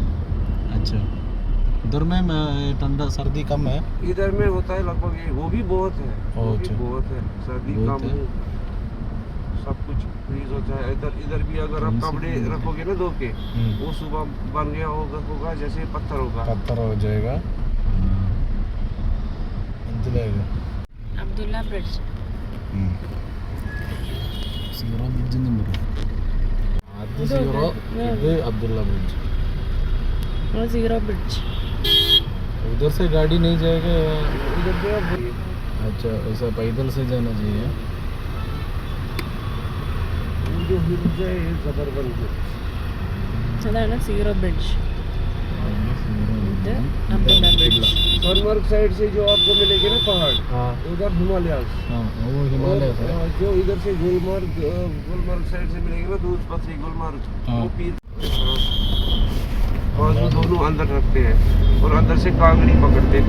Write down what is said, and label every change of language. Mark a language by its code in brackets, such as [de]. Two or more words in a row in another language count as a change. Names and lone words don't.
[hi] अच्छा उधर में ठंडा सर्दी कम है. इधर में होता है लगभग ये, वो भी बहुत है, वो भी अच्छा। बहुत है। सर्दी बहुत कम है। सब कुछ फ्रीज होता है। इधर भी अगर आप कपड़े रखोगे ना धो के, वो सुबह बन गया होगा जैसे पत्थर होगा। पत्थर हो जाएगा. [ml] മനസ്സിലായില്ലേ? അബ്ദുള്ള ബ്രിഡ്ജ്. സീറോ ബ്രിഡ്ജ് എന്നും പറയും. ആദ്യ ഇത് സീറോ, ഇത് ഇത് അബ്ദുള്ള ब्रिज. സീറോ ബ്രിഡ്ജ്. [hi] उधर से गाड़ी नहीं जाएगा? इधर पे आप अच्छा ऐसा पैदल से जाना चाहिए. जो ब्रिज है ये जबरबंद है। [ml] അതാണ് സീറോ ബ്രിഡ്ജ്. ഇത് അബ്ദുള്ള ബ്രിഡ്ജ്. [hi] सोनमर्ग साइड से जो आपको मिलेंगे ना पहाड़, हाँ उधर हिमालयास। हाँ वो हिमालय से. जो इधर से गुलमर्ग साइड से मिलेंगे ना, दूध पथरी गुलमर्ग, हाँ। वो पीर बाजू दोनों अंदर रखते हैं और अंदर से कांगड़ी पकड़ते हैं।